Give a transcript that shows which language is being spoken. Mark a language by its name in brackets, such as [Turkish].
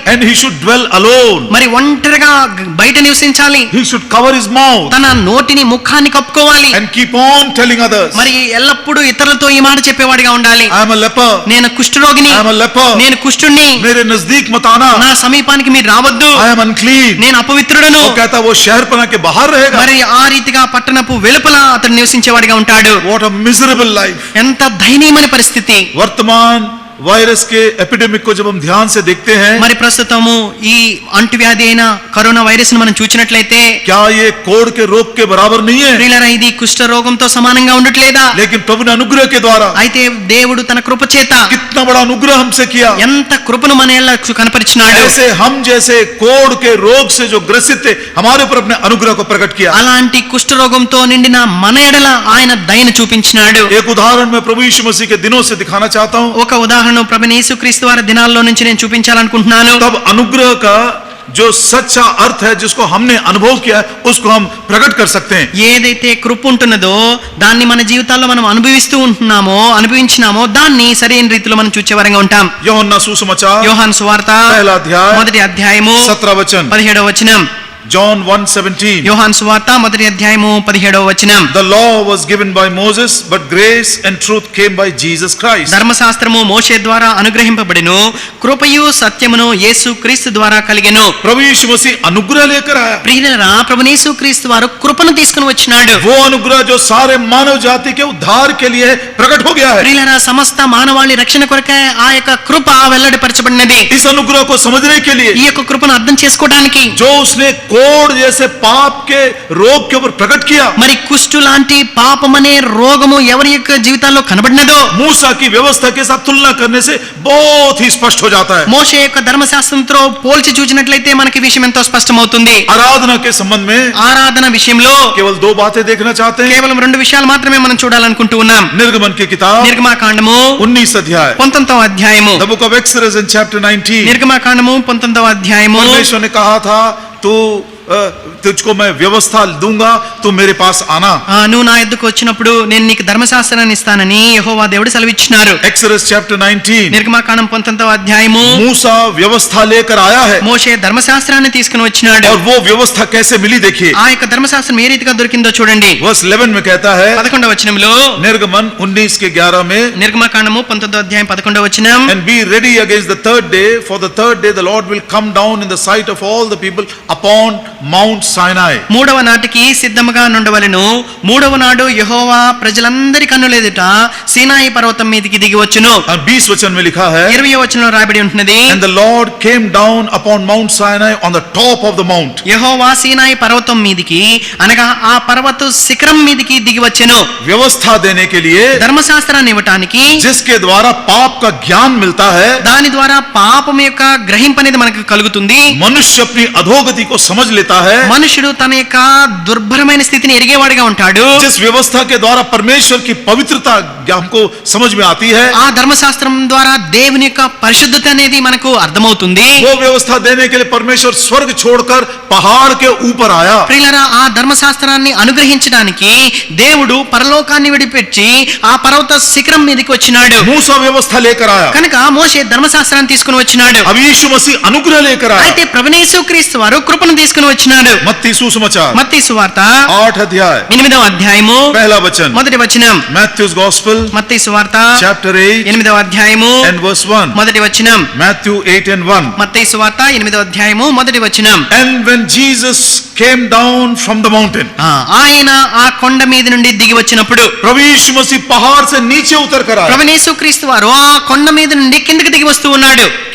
[English] and he should dwell alone, [Telugu] మరి ఒంటరిగా బయట నివసించాలి, [English] he should cover his mouth [Telugu] తన నోటిని, ముఖాన్ని కప్పుకోవాలి, [English] and keep on telling others, [Telugu] మరి ఎల్లప్పుడూ ఇతరులతో ఈ మాట చెప్పేవాడిగా ఉండాలి. [English] I am a leper, [Telugu] నేను కుష్ఠరోగిని, [English] I am a leper, [Telugu] నేను కుష్ఠుణ్ణి, [Hindi] मेरे नजदीक मत आना, [Telugu] నా సమీపానికి మీరు రావద్దు, [English] I am unclean। [Telugu] నేను అపవిత్రుడను. [Hindi] वो कहता वो शहरपना के बाहर रहेगा। [Telugu] మరి ఆ రీతిగా పట్టణపు వెలుపల అతడు నివసించేవాడిగా ఉంటాడు. [English] What a miserable life। [Telugu] ఎంత దయనీయమైన పరిస్థితి. [Hindi] वर्तमान वायरस के एपिडेमिक को जब हम ध्यान से देखते हैं, [Telugu] మరి ప్రస్తుతము ఈ అంటువ్యాధి అయిన కరోనా వైరస్ ను మనం చూచినట్లయితే, [Hindi] क्या ये कोढ़ के रोग के बराबर नहीं है? [Telugu] ప్రియులారా, ఇది కుష్ఠ రోగంతో సమానంగా ఉండట్లేదా? [Hindi] लेकिन प्रभु ने अनुग्रह के द्वारा [Telugu] అయితే దేవుడు తన కృప చేత [Hindi] कितना बड़ा अनुग्रह हमसे किया। [Telugu] ఎంత కృపను మన ఎడల కనపరిచినాడు. [Hindi] ऐसे हम जैसे कोढ़ के रोग से जो ग्रसित थे, हमारे ऊपर अपने अनुग्रह को प्रकट किया। [Telugu] అలాంటి కుష్ఠ రోగంతో నిండిన మన ఎడల ఆయన దయను చూపించినాడు. [Hindi] एक उदाहरण मैं प्रभु यीशु मसीह के दिनों से दिखाना चाहता हूँ। [Telugu] ఒక ఉదాహరణ ప్రభువైన యేసుక్రీస్తు వారి దినాల్లో నుంచి నేను చూపించాలనుకుంటున్నాను. [Hindi] तब अनुग्रह का जो सच्चा अर्थ है, जिसको हमने अनुभव किया है, उसको हम प्रकट कर सकते हैं। [Telugu] ఏదైతే కృప ఉంటున్నదో దాన్ని మన జీవితాల్లో మనం అనుభవించినామో దాన్ని సరైన రీతిలో మనం చూచే వరంగా ఉంటాం. యోహన్నా సుసమాచాर యోహాను సువార్త [Hindi] पहला अध्याय [Telugu] 1వ అధ్యాయము [Hindi] 17 वचन, [Telugu] 17వ వచనం. [English] John 1:17. [Telugu] యోహాను సువార్త మొదటి అధ్యాయము 17వ వచనం. [English] The law was given by Moses, but grace and truth came by Jesus Christ. [Telugu] ధర్మశాస్త్రము మోషే ద్వారా అనుగ్రహింపబడిను, కృపయు సత్యమును యేసు క్రీస్తు ద్వారా కలిగెను. [Hindi] प्रभु यीशु मसीह अनुग्रह लेकर आया. [Telugu] ప్రియులారా, ప్రభువు యేసు క్రీస్తు వారు కృపను తీసుకుని వచ్చినాడు. [Hindi] वो अनुग्रह जो सारे मानव जाति के उद्धार के लिए प्रकट हो गया है. [Telugu] ప్రియులారా, సమస్త మానవాళి రక్షణ కొరకే ఆ యొక్క కృప వెల్లడిపరచబడినది. [Hindi] इस अनुग्रह को समझने के लिए [Telugu] ఈ యొక్క కృపను అర్థం చేసుకోవడానికి [Hindi] जो उसने कोढ़ जैसे पाप के रोग के ऊपर प्रकट किया, [Telugu] మరి కుష్టు లాంటి పాపమనే రోగము ఎవరి యొక్క జీవితాల్లో కనబడినదో [Hindi] मूसा की व्यवस्था के साथ तुलना करने से बहुत ही स्पष्ट हो जाता है. [Telugu] మోషే యొక్క ధర్మశాస్త్రంతో పోల్చి చూసినట్లయితే మనకి విషయం ఎంతో స్పష్టమవుతుంది. [Hindi] आराधना के संबंध में [Telugu] ఆరాధన విషయంలో [Hindi] केवल दो बातें देखना चाहते हैं. [Telugu] కేవలం రెండు విషయాలు మాత్రమే మనం చూడాలనుకుంటూ ఉన్నాం. [Hindi] निर्गमन की किताब [Telugu] నిర్గమాకాండము [Hindi] 19 अध्याय, [Telugu] 19వ అధ్యాయము. [English] The book of Exodus in chapter 19. [Telugu] నిర్గమాకాండము 19వ అధ్యాయము. [Hindi] परमेश्वर ने कहा था तू तुझको मैं व्यवस्था दूंगा, तू मेरे पास आना. [Telugu] నువ్వు నా యొద్దకు వచ్చినప్పుడు నేను నీకు ధర్మశాస్త్రాన్ని ఇస్తానని యెహోవా దేవుడు సెలవిచ్చినారు. [English] Exodus chapter 19. [Telugu] నిర్గమాకాండం 19వ అధ్యాయము. [Hindi] मूसा व्यवस्था लेकर आया है. [Telugu] మోషే ధర్మశాస్త్రాన్ని తీసుకుని వచ్చినాడు. [Hindi] और वो व्यवस्था कैसे मिली देखिए. [Telugu] ఆ యొక్క ధర్మశాస్త్రం ఏ రీతిగా దొరికిందో చూడండి. [Hindi] वर्स 11 में कहता है, [Telugu] 11వ వచనంలో, [Hindi] निर्गमन 19 के 11 में, [Telugu] నిర్గమాకాండము 19వ అధ్యాయం 11వ వచనం. [English] and be ready against the third day, for the third day the Lord will come down in the sight of all the people upon Mount Sinai. [Telugu] మూడవ నాటికి సిద్ధముగా నుండవలెను. మూడవ నాడు యెహోవా ప్రజలందరి కన్నుల ఎదుట సీనాయి పర్వతం మీదకి దిగి వచ్చును. [Hindi] और 20 वचन में लिखा है, [Telugu] 20వ వచనంలో రాయబడి ఉంటున్నది, [English] and the Lord came down upon Mount Sinai on the top of the mount. [Telugu] యెహోవా సీనాయి పర్వతం మీదికి అనగా ఆ పర్వత శిఖరం మీదికి దిగి వచ్చెను. [Hindi] व्यवस्था देने के लिए, [Telugu] ధర్మశాస్త్రాన్ని ఇవ్వటానికి, [Hindi] जिसके द्वारा पाप का ज्ञान मिलता है, [Telugu] దాని ద్వారా పాపం యొక్క గ్రహింపు అనేది మనకు కలుగుతుంది. [Hindi] मनुष्य अपनी अधोगति को समझ लेता है. [Telugu] మనుషుడు తన యొక్క దుర్భరమైన స్థితిని ఎరిగేవాడిగా ఉంటాడు. [Hindi] जिस व्यवस्था के द्वारा परमेश्वर की पवित्रता हमको समझ में आती है, [Telugu] ఆ ధర్మశాస్త్రం ద్వారా దేవుని యొక్క పరిశుద్ధత అనేది మనకు అర్థమవుతుంది. [Hindi] वो व्यवस्था देने के लिए परमेश्वर स्वर्ग छोड़कर पहाड़ के ऊपर आया. [Telugu] ప్రియులారా, ఆ ధర్మశాస్త్రాన్ని అనుగ్రహించడానికి దేవుడు పరలోకాన్ని విడిపెట్టి ఆ పర్వత శిఖరం మీదకి వచ్చినాడు. [Hindi] मूसा व्यवस्था लेकर आया. [Telugu] కనుక మోషే ధర్మశాస్త్రాన్ని తీసుకుని వచ్చినాడు. [Hindi] अब यीशु मसीह अनुग्रह लेकर आया. [Telugu] అయితే ప్రభువైన యేసుక్రీస్తు వారు కృపను తీసుకుని వచ్చినాడు. [Hindi] मत्ती सुसमाचार [Telugu] మత్తయి సువార్త [Hindi] 8 अध्याय [Telugu] 8వ అధ్యాయము [Hindi] पहला वचन, [Telugu] మొదటి వచనం. [English] Matthew's Gospel [Telugu] మత్తయి సువార్త [English] chapter 8 [Telugu] 8వ అధ్యాయము [English] and verse 1. [Telugu] మొదటి వచనం. [English] Matthew 8 and 1. [Telugu] మత్తయి సువార్త 8వ అధ్యాయము మొదటి వచనం. [English] And when Jesus came down from the mountain, [Telugu] ఆయన ఆ కొండ మీద నుండి దిగి వచ్చినప్పుడు, [Hindi] प्रभु यीशु मसीह पहाड़ से नीचे उतर कर आया. [Telugu] ప్రభువైన యేసుక్రీస్తు వారు ఆ కొండ మీద నుండి కిందకి దిగి వస్తూ ఉన్నాడు.